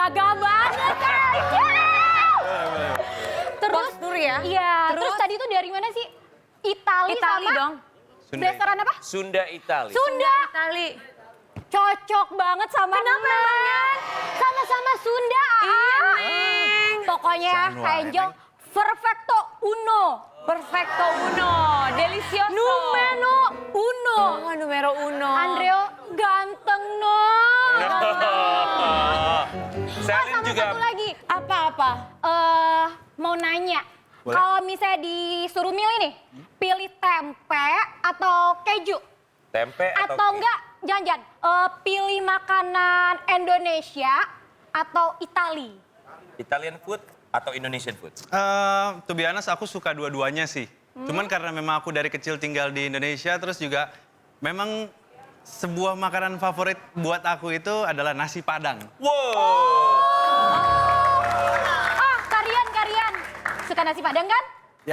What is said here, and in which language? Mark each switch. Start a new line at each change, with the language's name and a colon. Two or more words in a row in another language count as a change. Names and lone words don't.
Indonesian: Gagah banget Kak Angel. Terus, Postur ya? Iya, terus tadi tuh dari mana sih? Itali sama dong. restoran apa? Sunda Itali. Sunda. Itali. Cocok banget sama Kenapa Neng. emangnya? Sama-sama Sunda. Iya, Neng. Pokoknya Sanwa, Kak Angel,
Spanish: perfecto uno. Perfecto uno, delicioso. Numero uno. Oh, numero uno.
Indonesian: Andreo ganteng no. Selin Sama juga. satu lagi. Apa-apa? Mau nanya. Boleh. Kalau misalnya disuruh milih nih, pilih tempe atau keju? Tempe Atau enggak, jangan-jangan pilih makanan Indonesia atau Itali?
English: Italian food atau Indonesian food? To be honest,
Indonesian: aku suka dua-duanya sih. Cuman karena memang aku dari kecil tinggal di Indonesia, terus juga memang sebuah makanan favorit buat aku itu adalah nasi Padang. Wow. Karian. Suka nasi Padang kan? Ya.